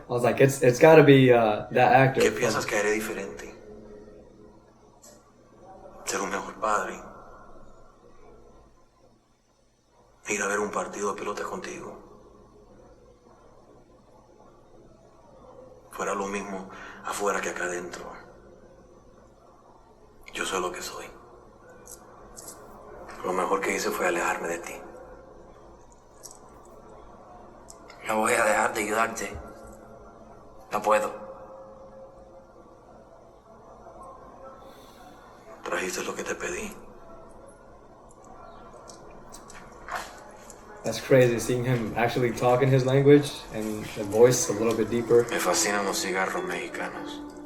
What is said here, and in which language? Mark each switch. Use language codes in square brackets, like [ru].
[en] I was like, it's gotta be that actor. [es] ¿Qué piensas que haré diferente? Ser un mejor padre. Ir a ver un partido de pelota contigo. Fuera lo mismo afuera que acá adentro. Yo soy lo que soy. Lo mejor que hice fue alejarme de ti. No voy a dejar de ayudarte. No puedo. Trajiste lo que te pedí. [en] That's crazy seeing him actually talk in his language and the voice a little bit deeper. [es] Me fascinan los cigarros mexicanos.